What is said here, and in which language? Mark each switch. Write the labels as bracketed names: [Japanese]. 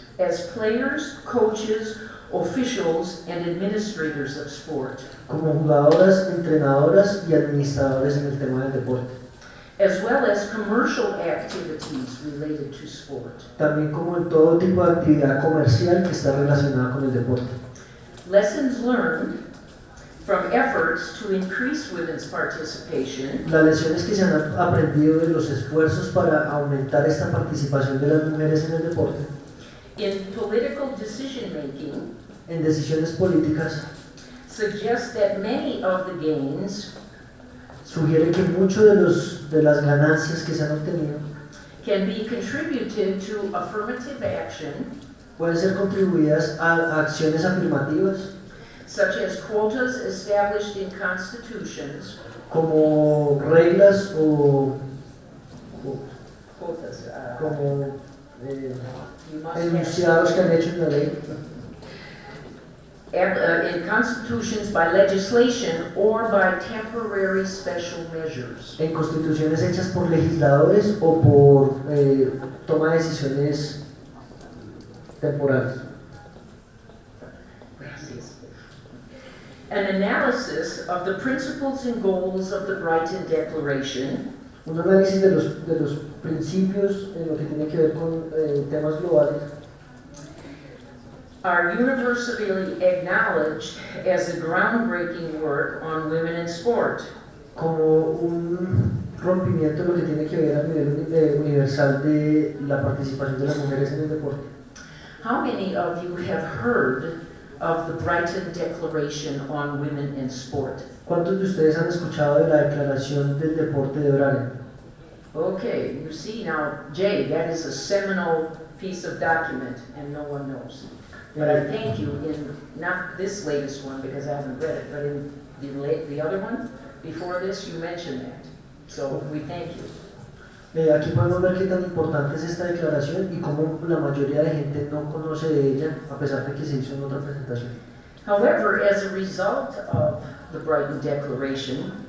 [English] as players, coaches, officials, and administrators of sport, [Spanish] Como jugadoras, entrenadoras y administradores en el tema del deporte. [English] as well as commercial activities related to sport. [Spanish] También como en todo tipo de actividad comercial que está relacionada con el deporte. [English] Lessons learned from efforts to increase women's participation [Spanish] Las lecciones que se han aprendido de los esfuerzos para aumentar esta participación de las mujeres en el deporte, [English] in political decision making [Spanish] en decisiones políticas, [English] suggest that many of the gains [Spanish] sugiere que muchas de las ganancias que se han obtenido [English] can be contributed to affirmative action, [Spanish] pueden ser contribuidas a acciones afirmativas, [English] such as quotas established in constitutions, [Spanish] como reglas o [English] quotas, [Spanish] como [English] you must [Spanish] enunciados que han hecho en la ley, [English] in constitutions by legislation or by temporary special measures. [Spanish] en constituciones hechas por legisladores o por toma de decisiones temporales. Gracias. [English] An analysis of the principles and goals of the Brighton Declaration [Spanish] Un análisis de los principios en lo que tiene que ver con temas globales [English] are universally acknowledged as a groundbreaking work on women in sport. [Spanish] como un rompimiento en lo que tiene que ver a nivel universal de la participación de las mujeres en el deporte. [English] How many of you have heard of the Brighton Declaration on Women in Sport? [Spanish] ¿Cuántos de ustedes han escuchado de la declaración del deporte de Brighton? [English] Okay, you see now, Jay, that is a seminal piece of document and no one knows. But I thank you in, not this latest one because I haven't read it, but in the other one, before this, you mentioned that. So we thank you. [Spanish] Aquí podemos ver qué tan importante es esta declaración y cómo la mayoría de gente no conoce de ella, a pesar de que se hizo en otra presentación. [English] However, as a result of the Brighton Declaration,